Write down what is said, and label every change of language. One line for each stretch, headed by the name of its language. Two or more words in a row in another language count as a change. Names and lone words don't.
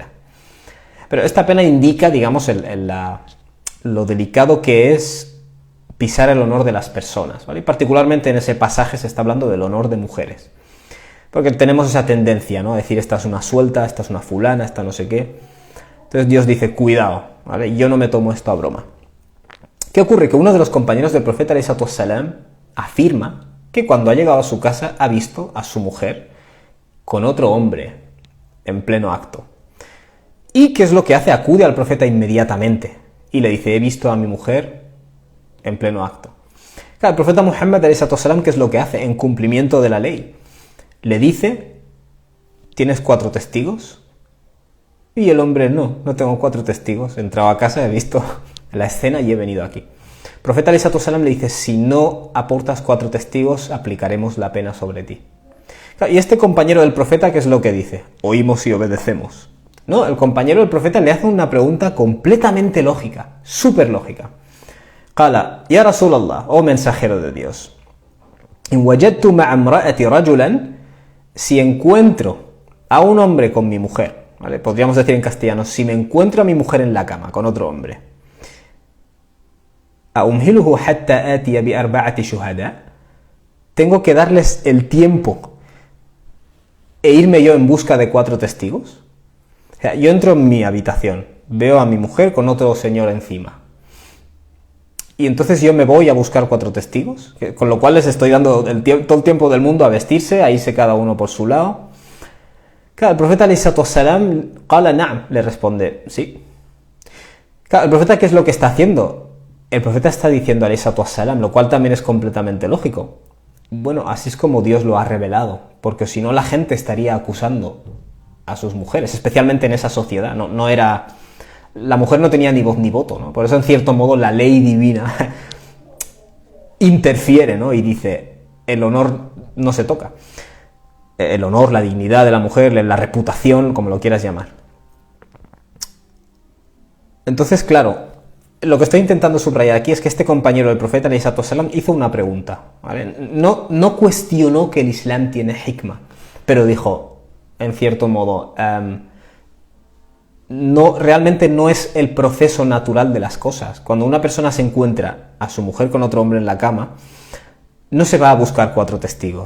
Spanish: Pero esta pena indica, digamos, lo delicado que es pisar el honor de las personas, ¿vale? Y particularmente en ese pasaje se está hablando del honor de mujeres. Porque tenemos esa tendencia, ¿no? A decir, esta es una suelta, esta es una fulana, esta no sé qué. Entonces Dios dice, cuidado, ¿vale? Yo no me tomo esto a broma. ¿Qué ocurre? Que uno de los compañeros del profeta
Arabic: عليه السلام
Spanish: afirma que cuando ha llegado a su casa ha visto a su mujer con otro hombre en pleno acto. ¿Y qué es lo que hace? Acude al profeta inmediatamente y le dice, he visto a mi mujer en pleno acto. Claro, el profeta Muhammad
Arabic: عليه السلام,
Spanish: ¿qué es lo que hace? En cumplimiento de la ley, le dice, ¿tienes 4 testigos? Y el hombre, no tengo 4 testigos, he entrado a casa, he visto la escena y he venido aquí. El profeta
Arabic: عليه السلام
Spanish: le dice, si no aportas 4 testigos, aplicaremos la pena sobre ti. Y este compañero del profeta, ¿qué es lo que dice? Oímos y obedecemos. No, el compañero del profeta le hace una pregunta completamente lógica, súper lógica.
Arabic: قال يا رسول الله,
Spanish: oh mensajero de Dios,
Arabic: إن وجدت مع امرأتي رجلا,
Spanish: si encuentro a un hombre con mi mujer, ¿vale? Podríamos decir en castellano, si me encuentro a mi mujer en la cama con otro hombre,
Arabic: أَأُمْهِلُهُ حَتَّى آتِيَ بِأَرْبَعَةِ شُهَدَاء,
Spanish: tengo que darles el tiempo e irme yo en busca de 4 testigos. O sea, yo entro en mi habitación, veo a mi mujer con otro señor encima, y entonces yo me voy a buscar 4 testigos, con lo cual les estoy dando todo el tiempo del mundo a vestirse, a irse cada uno por su lado. Claro, el profeta
Arabic: عليه السلام قال نعم,
Spanish: le responde, sí. Claro, el profeta, ¿qué es lo que está haciendo? El profeta está diciendo
Arabic: عليه السلام,
Spanish: lo cual también es completamente lógico. Bueno, así es como Dios lo ha revelado, porque si no la gente estaría acusando a sus mujeres, especialmente en esa sociedad. La mujer no tenía ni voz ni voto, ¿no? Por eso, en cierto modo, la ley divina interfiere, ¿no? Y dice, el honor no se toca. El honor, la dignidad de la mujer, la reputación, como lo quieras llamar. Entonces, claro, lo que estoy intentando subrayar aquí es que este compañero del profeta
Arabic: عليه السلام
Spanish: hizo una pregunta, ¿vale? No cuestionó que el Islam tiene hikmah, pero dijo, en cierto modo, realmente no es el proceso natural de las cosas. Cuando una persona se encuentra a su mujer con otro hombre en la cama, no se va a buscar 4 testigos.